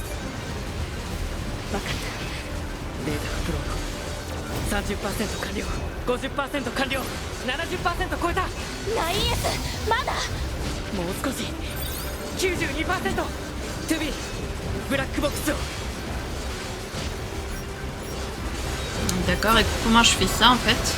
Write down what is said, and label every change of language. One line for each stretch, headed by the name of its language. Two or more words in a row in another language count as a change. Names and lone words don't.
Japanese: 分かった。データアップロード 30% 完了、50% 完了、70% 超えた。 9S、 まだ。もう少し。 92%。 2B、 ブラックボックスを。
French: D'accord, et comment je fais ça en fait?